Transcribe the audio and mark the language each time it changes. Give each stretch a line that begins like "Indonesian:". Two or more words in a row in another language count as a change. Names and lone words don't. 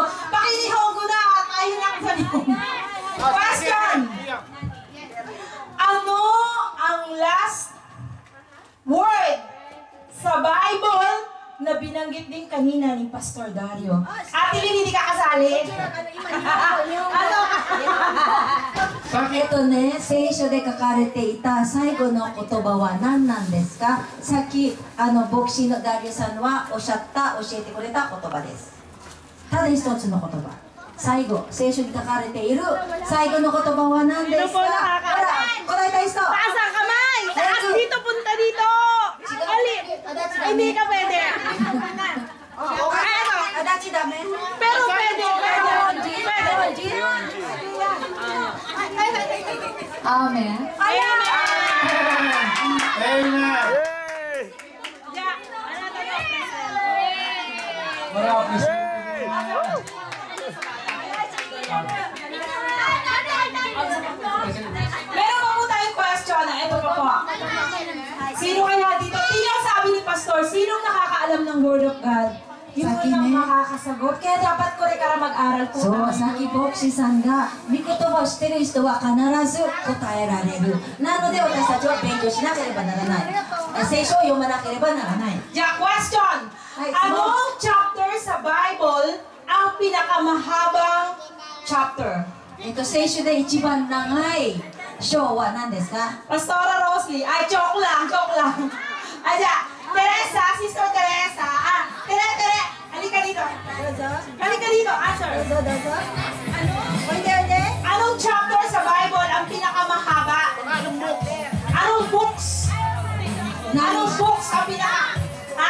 Filipino: Pakinihongo na at ayun lang sa nihongo.
English: Question!
Filipino: Ano ang
English: last word
Filipino: sa Bible na binanggit din kanina ni Pastor Dario? Ate Lynn, hindi ka kasali? Ano?
Japanese: えっとね、聖書で書かれていた最後の言葉は何なんですか？さっき牧師のダリオさんは教えてくれた言葉です。ただ一つの言葉。最後、聖書に書かれている最後の言葉は何ですか？ほら、答えたい人。
Filipino: Taas ang kamay! Taas dito, punta dito! Hindi ka pwede.
Japanese: Adachi dame.
Filipino: Pero pwede. Amen. Amen! Amen! Marami. Meron pa po tayong question. Ito pa po. Sino kaya dito? Tingnan sabi ni Pastor, sinong nakakaalam ng
English: Word of God?
Filipino: Yun ang makakasagot. Kaya dapat ko rin kara mag-aral po.
Japanese: そう、さっき牧師さんが御言葉を知っている人は必ず答えられる。なので私たちは勉強しなければならない。聖書を読まなければならない。じゃあ、question!
Filipino: Anong chapter sa Bible ang pinakamahabang chapter?
Japanese: 聖書で一番長い章は何ですか？
Filipino: Pastora Rosalie. Ay, joke lang. Ay, Teresa, Sister Teresa. Tere, halika dito. Answer. Anong chapter sa Bible ang pinakamahaba? Anong books? Anong books ang pinaka... Ha?